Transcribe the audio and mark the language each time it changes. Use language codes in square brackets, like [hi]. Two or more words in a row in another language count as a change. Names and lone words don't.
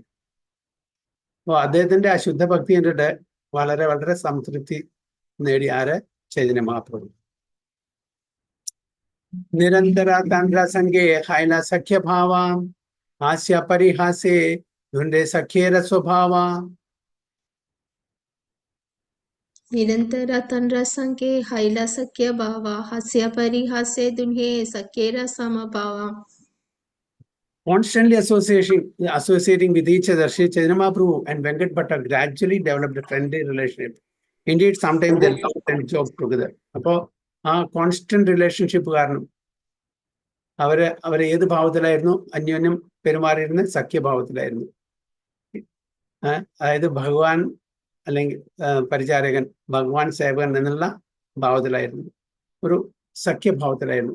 [ml] അപ്പോൾ അദ്ദേഹത്തിന്റെ ആ ശുദ്ധ ഭക്തി കണ്ടിട്ട് വളരെ വളരെ സംതൃപ്തി നേടി ആര്? ചൈതന്യ മഹാപ്രഭു. [bn] নিরন্তর তন্ত্র সংখ্যে হৈল সখ্যভাব হাস্য পরিহাসে ধুণ্ডে সখ্যের স্বভাব. নিরন্তর তন্দ্র সংখ্যে হৈল সখ্য ভাব হাস্য পরিহাসে দুন্হে সখ্যের সমভাব. [en] Constantly associating with each other, Sri Chaitanya Mahaprabhu and Venkat Bhatta gradually developed a friendly relationship. Indeed, sometimes they laughed and joked together. [ml] അപ്പോൾ ആ [en] constant relationship [ml] കാരണം അവരെ ഏത് ഭാവത്തിലായിരുന്നു? അന്യോന്യം പെരുമാറിയിരുന്ന സഖ്യഭാവത്തിലായിരുന്നു. അതായത് ഭഗവാൻ അല്ലെങ്കിൽ പരിചാരകൻ, ഭഗവാൻ സേവകൻ എന്നുള്ള ഭാവത്തിലായിരുന്നു, ഒരു സഖ്യഭാവത്തിലായിരുന്നു.